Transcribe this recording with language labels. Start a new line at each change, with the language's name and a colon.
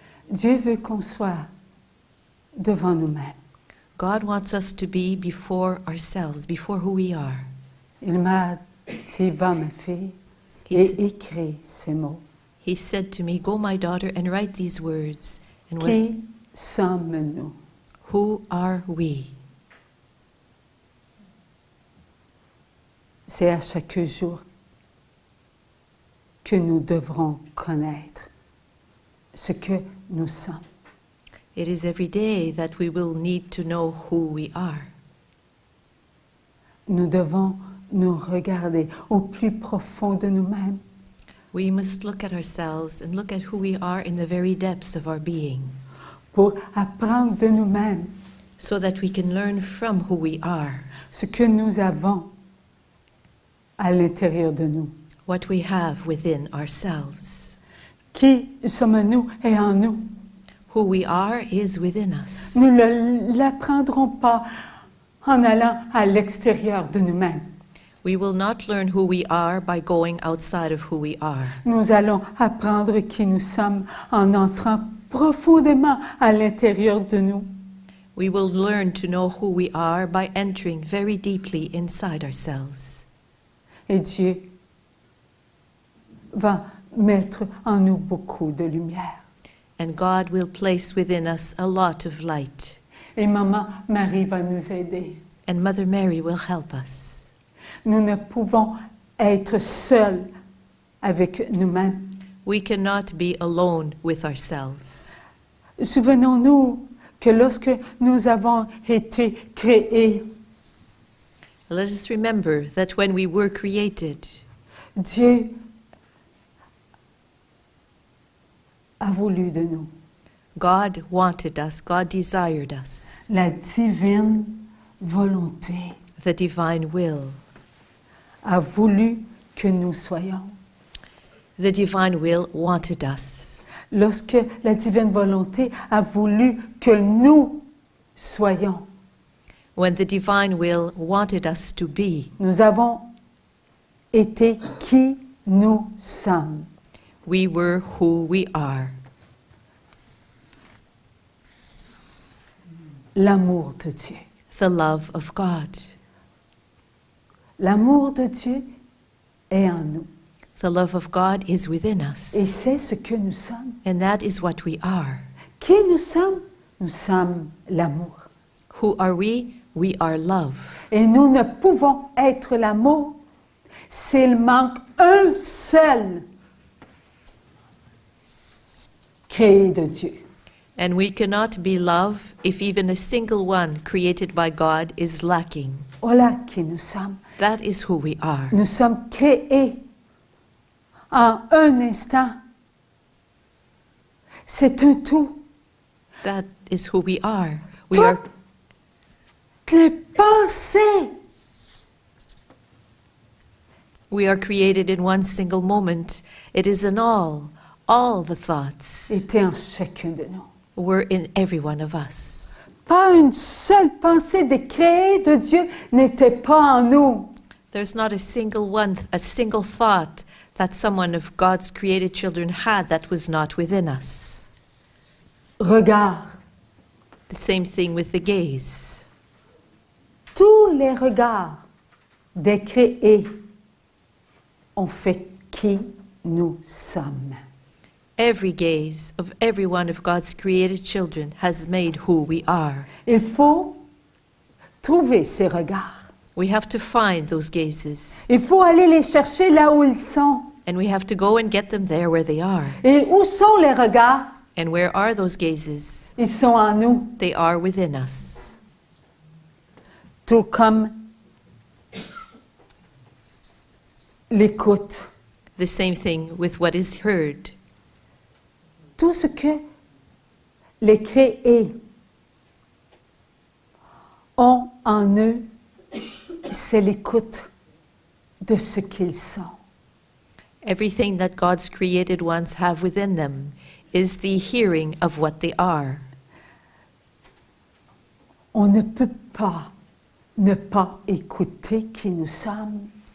French: Dieu veut qu'on soit devant nous-mêmes.
English: God wants us to be before ourselves, before who we are.
French: Il m'a dit, va ma fille,
English: He,
French: et s- écris ces mots.
English: he said to me, go my daughter and write these words. And
French: Qui sommes-nous?
English: who are we?
French: C'est à chaque jour que nous devrons connaître ce que nous sommes.
English: It is every day that we will need to know who we are.
French: Nous devons nous regarder au plus profond de nous-mêmes
English: We must look at ourselves and look at who we are in the very depths of our being,
French: pour apprendre de nous-mêmes
English: so that we can learn from who we are,
French: ce que nous avons à l'intérieur de nous.
English: what we have within ourselves.
French: Qui sommes-nous et en nous?
English: Who we are is within us.
French: Nous ne l'apprendrons pas en allant à l'extérieur de nous-mêmes.
English: We will not learn who we are by going outside of who we are.
French: Nous allons apprendre qui nous sommes en entrant profondément à l'intérieur de nous.
English: We will learn to know who we are by entering very deeply inside ourselves.
French: Et Dieu va mettre en nous beaucoup de lumière.
English: And God will place within us a lot of light.
French: Et Maman Marie va nous aider.
English: And Mother Mary will help us.
French: Nous ne pouvons être seuls avec nous-mêmes.
English: We cannot be alone with ourselves.
French: Souvenons-nous que lorsque nous avons été créés,
English: Let us remember that when we were created,
French: Dieu a voulu de nous.
English: God wanted us, God desired us.
French: La divine volonté
English: The divine will.
French: a voulu que nous soyons.
English: The divine will wanted us.
French: Lorsque la divine volonté a voulu que nous soyons,
English: When the divine will wanted us to be,
French: nous avons été qui nous sommes.
English: we were who we are.
French: L'amour de Dieu.
English: The love of God.
French: L'amour de Dieu est en nous.
English: The love of God is within
French: Et
English: us.
French: c'est ce que nous sommes.
English: And that is what we are.
French: Qui nous sommes? Nous sommes l'amour.
English: Who are we? We are love.
French: Et nous ne pouvons être l'amour s'il manque un seul créé de Dieu.
English: And we cannot be love if even a single one created by God is lacking.
French: Voilà qui nous sommes.
English: That is who we are.
French: Nous sommes créés en un instant. C'est un tout.
English: That is who we are. We are
French: Toutes les pensées
English: we are created in one single moment. It is in all the thoughts
French: étaient en chacun de nous.
English: were in every one of us.
French: Pas une seule pensée des créés de Dieu n'était pas en nous.
English: There's not a single thought that someone of God's created children had that was not within us.
French: Regarde,
English: The same thing with the gaze.
French: tous les regards des créés ont fait qui nous sommes.
English: Every gaze of every one of God's created children has made who we are.
French: Il faut trouver ces regards.
English: We have to find those gazes,
French: Il faut aller les chercher là où ils sont.
English: and we have to go and get them there where they are.
French: Et où sont les regards?
English: And where are those gazes?
French: Ils sont en nous.
English: They are within us.
French: Tout comme l'écoute.
English: The same thing with what is heard.
French: Tout ce que les créés ont en eux, c'est l'écoute de ce qu'ils sont.
English: Everything that God's created ones have within them is the hearing of what they are.
French: On ne peut pas ne pas écouter qui nous sommes.